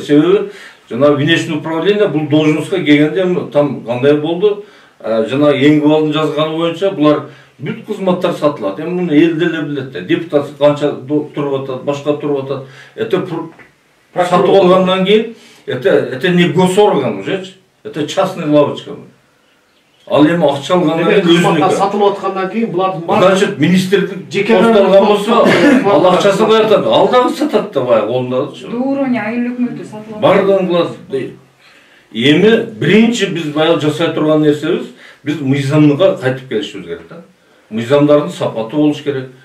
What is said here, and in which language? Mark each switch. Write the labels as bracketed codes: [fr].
[ky] Себеби жана [ru] внешний управление [ky] бул должностка келгенде там кандай болду? Жана Эңгибалдын жазганы боюнча булар бүт кызматтар сатылат. Эми муну эл деле билет да. Депутат канча туруп атат, башка туруп атат. [ru] Это [ky] сатып алгандан кийин [ru] это не госорган уже. Это частный лавочка. [ky] Ал эми акча алгандан кийин өзүнүкү. Сатылып аткандан кийин булардын Значит, министрлик посталган болсо, ал акчасын коятат. Ал дагы сатат да баягы колундагычы. [ru] До уровня [ky] айыл өкмөтү сатылып атат. Бардыгын кылат. Эми биринчи биз баягы жасай турган нерсебиз, биз мыйзамга кайтып келишибиз керек да. Мыйзамдардын сапаты болуш керек.